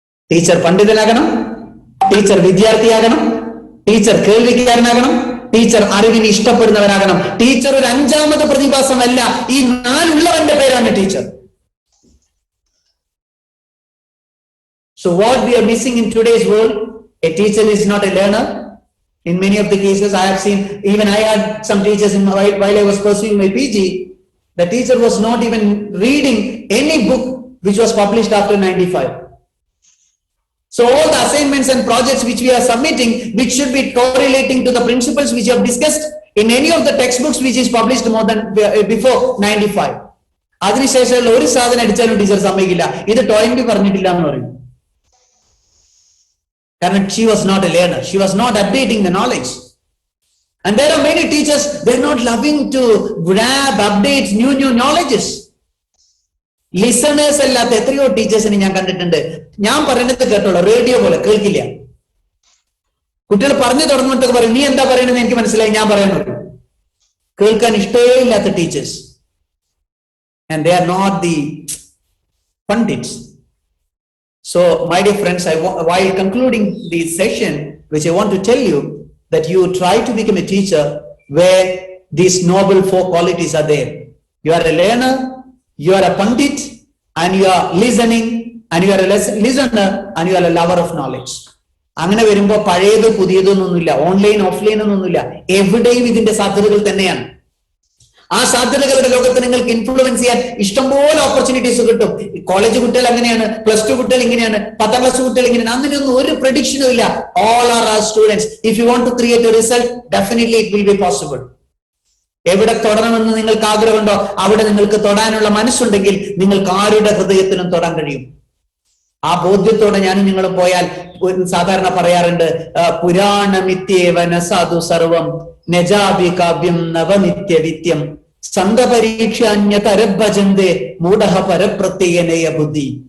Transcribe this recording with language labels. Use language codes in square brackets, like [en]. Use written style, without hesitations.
[ml] Teacher പണ്ഡിതനാകണം, teacher വിദ്യാർത്ഥിയാകണം, teacher കേൾവിക്കാരനാകണം, teacher അറിവിന് ഇഷ്ടപ്പെടുന്നവനാകണം. Teacher ഒരു അഞ്ചാമത് പ്രതിഭാസമല്ല, ഈ നാലുള്ളവന്റെ പേരാണ് teacher. [en] So what we are missing in today's world, a teacher is not a learner. In many of the cases I have seen, even I had some teachers while I was pursuing my PG, the teacher was not even reading any book which was published after 95. So all the assignments and projects which we are submitting, which should be correlating to the principles which you have discussed in any of the textbooks which is published more than before 95. [ml] അതിനുശേഷം ഒരു സാധനം അടിച്ചാലും teacher സമ്മതിക്കില്ല, ഇത് ടോയിന്റ് പറഞ്ഞിട്ടില്ല എന്ന് പറയും. കാരണം [en] she was not a learner, she was not updating the knowledge. And there are many teachers, they're not loving to grab, update new knowledges. [ml] Listeners അല്ലാത്ത എത്രയോ ടീച്ചേഴ്സിനെ ഞാൻ കണ്ടിട്ടുണ്ട്. ഞാൻ പറയുന്നത് കേട്ടോളൂ, റേഡിയോ പോലെ കേൾക്കില്ല. കുട്ടികൾ പറഞ്ഞു തുടങ്ങുമ്പോഴൊക്കെ പറയും, നീ എന്താ പറയണെന്ന് എനിക്ക് മനസ്സിലായി, ഞാൻ പറയുന്നത് കേൾക്കാൻ ഇഷ്ടമേ ഇല്ലാത്ത teachers. [en] And they are not the pundits. So my dear friends, while concluding this session, which I want to tell you, that you try to become a teacher where these noble four qualities are there. You are a learner, you are a pandit, and you are listening, and you are a listener, and you are a lover of knowledge. [ml] അങ്ങനെ വരുമ്പോ പഴയത് പുതിയതൊന്നുമില്ല, online offline ഒന്നുമില്ല, എവിടെയും ഇതിന്റെ സാധ്യതകൾ തന്നെയാണ്. ആ സാധ്യതകളുടെ ലോകത്ത് നിങ്ങൾക്ക് ഇൻഫ്ലുവൻസ് ചെയ്യാൻ ഇഷ്ടംപോലെ ഓപ്പർച്യൂണിറ്റീസ് കിട്ടും. കോളേജ് കുട്ടികൾ അങ്ങനെയാണ്, പ്ലസ് ടു കുട്ടികൾ ഇങ്ങനെയാണ്, 10ാം ക്ലാസ് കുട്ടികൾ ഇങ്ങനെയാണ്, അങ്ങനെയൊന്നും ഒരു പ്രഡിക്ഷനും ഇല്ല. [en] All are our students. If you want to create a result, definitely it will be possible. [ml] എവിടെ തൊടണമെന്ന് നിങ്ങൾക്ക് ആഗ്രഹമുണ്ടോ അവിടെ നിങ്ങൾക്ക് തൊടാനുള്ള മനസ്സുണ്ടെങ്കിൽ നിങ്ങൾക്ക് ആരുടെ ഹൃദയത്തിലും തൊടാൻ കഴിയും. ആ ബോധ്യത്തോടെ ഞാനും നിങ്ങളും പോയാൽ, സാധാരണ പറയാറുണ്ട്, [sa] പുരാണമിത്യേവന സാധു സർവം നജാബി കാവ്യം നവനിത്യവിത്യം സന്തപരീക്ഷാന്യതരഭജന്തേ മൂഢഃ പരപ്രത്യയനയ ബുദ്ധി.